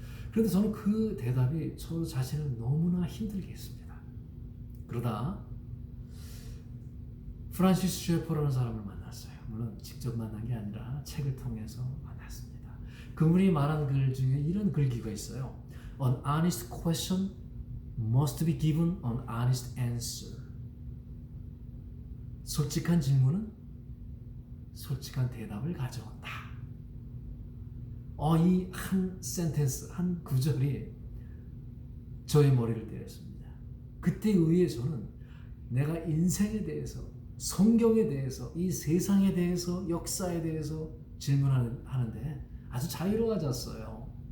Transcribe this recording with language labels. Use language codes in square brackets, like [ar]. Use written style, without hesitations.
[ko] 그런데 저는 그 대답이 저 자신을 너무나 힘들게 했습니다. 그러다 프란시스 셰퍼라는 사람을 만났어요. 물론 직접 만난 게 아니라 책을 통해서 만났습니다. 그분이 말한 글 중에 이런 글귀가 있어요. [en] An honest question must be given an honest answer. [ko] 솔직한 질문은 솔직한 대답을 가져온다. 이 한 센텐스, 한 구절이 저의 머리를 때렸습니다. 그때 의해 저는 내가 인생에 대해서, 성경에 대해서, 이 세상에 대해서, 역사에 대해서 질문하는데 아주 자유로워졌어요.